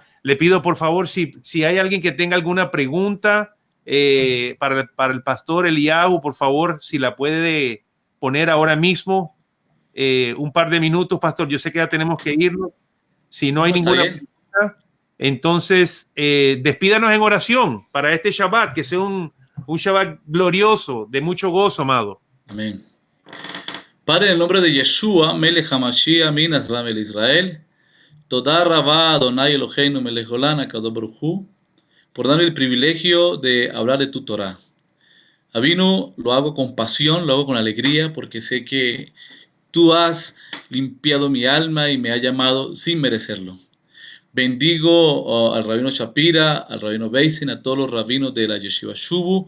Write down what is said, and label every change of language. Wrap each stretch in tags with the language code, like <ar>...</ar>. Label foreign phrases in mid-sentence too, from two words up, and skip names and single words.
<es>Le pido, por favor, si hay alguien que tenga alguna pregunta para el pastor Eliyahu, por favor, si la puede poner ahora mismo, un par de minutos, pastor. Yo sé que ya tenemos que irnos. Si no hay ninguna pregunta, entonces despídanos en oración para este Shabbat, que sea un Shabbat glorioso, de mucho gozo, amado.</es> <he>Amén.</he> <es>Padre, en el nombre de</es> <he>ישוע, מלך המשיח, מין עזרם אל ישראל, תודה רבה אדוני אלוהינו מלך עולם הקדוש ברוך הוא,</he> <es>por darme el privilegio de hablar de tu Torah. Avinu, lo hago con pasión, lo hago con alegría, porque sé que tú has limpiado mi alma y me has llamado sin merecerlo. Bendigo al Rabino Shapira, al Rabino Beisin, a todos los rabinos de la Yeshiva Shuvu.</es>